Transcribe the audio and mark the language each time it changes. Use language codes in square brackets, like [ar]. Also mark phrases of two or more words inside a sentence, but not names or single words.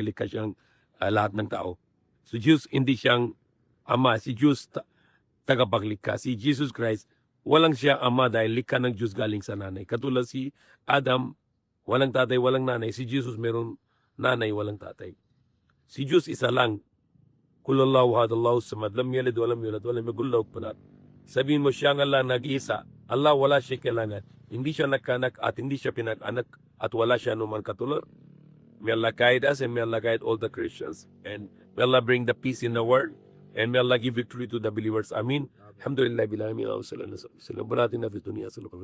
[tl] Likha siyang lahat ng tao. So Diyos hindi siyang ama. Si Diyos tagapaglikha. Si Jesus Christ, walang siya ama dahil likha ng Diyos galing sa nanay. Katulad si Adam, walang tatay, walang nanay. Si Jesus meron nanay, walang tatay. Si Diyos isa lang. [ar] قل هو الله أحد الله الصمد، لم يلد ولم يولد، ولم يكن له كفوا أحد. [tl] Sabihin mo siya nga lang nag-isa. Allah wala siya kailangan. Hindi siya nagkanak at hindi siya pinag-anak at wala siya anuman katulad. [en] May Allah guide us and may Allah guide all the Christians. And may Allah bring the peace in the world. And may Allah give victory to the believers. [ar] آمين. الحمد لله. بالحمد لله. صلى الله عليه وسلم. [tl] Salamat natin na fitunia.